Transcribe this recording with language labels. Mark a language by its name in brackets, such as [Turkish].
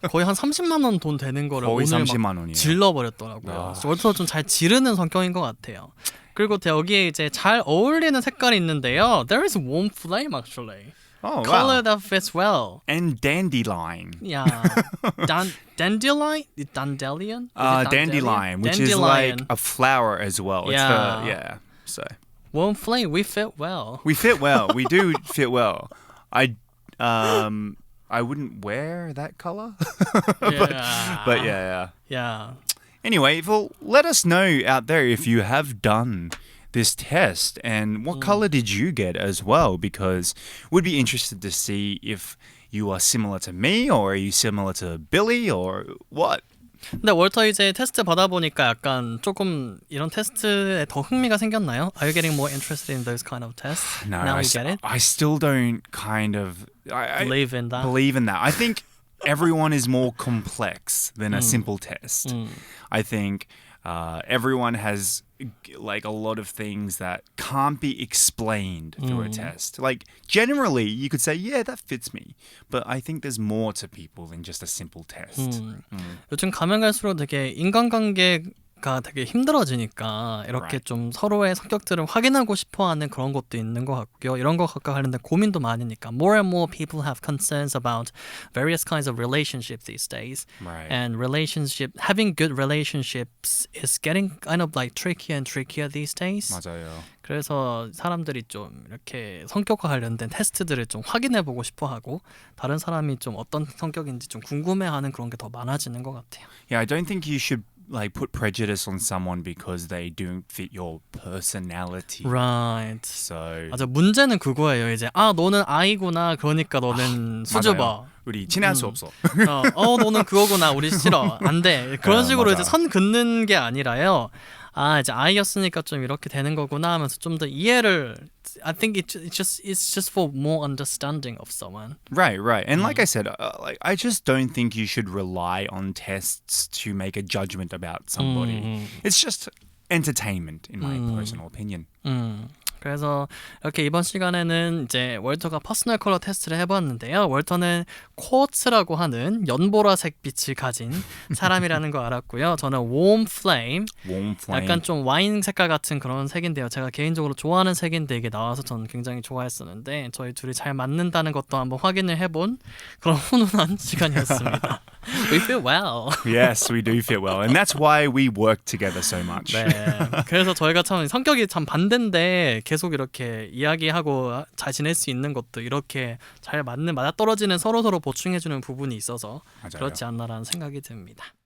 [Korean] 거의 한 30만 원 돈 되는 거를 거의 오늘 30만 원이에요. 질러버렸더라고요. 월터 좀 잘 지르는 성격인 것 같아요. 그리고 여기에 이제 잘 어울리는 색깔이 있는데요. [English] There is warm flame actually. Oh, color wow. that fits well. And dandelion. Yeah. Dandelion? Dandelion? Dandelion, which is like a flower as well. Yeah. So warm flame, we fit well. We fit well. We do fit well. I wouldn't wear that color. but yeah. Anyway, well, let us know out there if you have done this test and what color did you get as well, because we'd be interested to see if you are similar to me or are you similar to Billy or what. [Korean] 근데 월터 이제 테스트 받아보니까 약간 조금 이런 테스트에 더 흥미가 생겼나요? [English] Are you getting more interested in those kind of tests? No, now you get it? I still don't kind of believe in that. I think everyone is more complex than a simple test. I think everyone has like a lot of things that can't be explained through a test. Like generally you could say, yeah, that fits me. But I think there's more to people than just a simple test. [Korean] 요즘 가면 갈수록 되게 인간관계가 되게 힘들어지니까 이렇게 좀 서로의 성격들을 확인하고 싶어하는 그런 것도 있는 것 같고요. 이런 것과 관련된 고민도 많으니까 [English] more and more people have concerns about various kinds of relationships these days. Right. And having good relationships is getting kind of like trickier and trickier these days. [Korean] 맞아요. 그래서 사람들이 좀 이렇게 성격과 관련된 테스트들을 좀 확인해보고 싶어하고 다른 사람이 좀 어떤 성격인지 좀 궁금해하는 그런 게 더 많아지는 것 같아요. [English] Yeah, I don't think you should like put prejudice on someone because they don't fit your personality. Right. So [Korean] 맞아, 문제는 그거예요. 이제 너는 I구나. 그러니까 너는 수줍어. 우리 친해할 수 없어. 너는 그거구나. 우리 싫어. 안 돼. 그런 식으로 이제 선 긋는 게 아니라요. 이제 I였으니까 좀 이렇게 되는 거구나 하면서 좀 더 이해를 [English] I think it's just for more understanding of someone. Right. And like I said, I just don't think you should rely on tests to make a judgment about somebody. It's just entertainment in my personal opinion. [Korean] 그래서 이렇게 이번 시간에는 이제 월터가 퍼스널 컬러 테스트를 해봤는데요. 월터는 쿼츠라고 하는 연보라색 빛을 가진 사람이라는 거 알았고요. 저는 warm flame, 약간 좀 와인 색깔 같은 그런 색인데요. 제가 개인적으로 좋아하는 색인데 이게 나와서 저는 굉장히 좋아했었는데 저희 둘이 잘 맞는다는 것도 한번 확인을 해본 그런 훈훈한 시간이었습니다. [English] We feel well. Yes, we do feel well. And that's why we work together so much. [Korean] 네. 그래서 저희가 참 성격이 참 반대인데 계속 이렇게 이야기하고 잘 지낼 수 있는 것도 이렇게 잘 맞는 맞아떨어지는 서로서로 보충해주는 부분이 있어서 맞아요. 그렇지 않나라는 생각이 듭니다.